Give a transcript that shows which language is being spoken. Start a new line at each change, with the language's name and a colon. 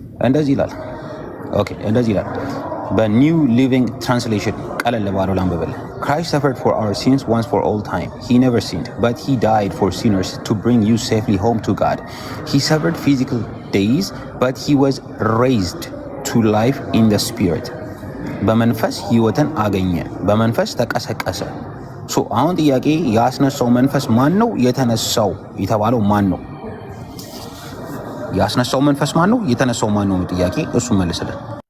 Amharic: እንደዚህ ይላል። ኦኬ እንደዚህ ይላል በኒው ሊቪንግ ትራንስሌሽን ቀለል ባለው ላንብብልህ።
English: Christ suffered for our sins once for all time. He never sinned, but he died for sinners to bring you safely home to God. He suffered physical days, but he was raised to life in the spirit.
Amharic: በመንፈስ ህይወትን አገኘ፣ በመንፈስ ተቀሰቀሰ። አሁን ጥያቄ ያስነሳው መንፈስ ማን ነው? የተነሳው የተባለው ማን ነው? ያስነሳው መንፈስ ማን ነው? የተነሳው ማን ነው? ጥያቄ እሱ መልስልን።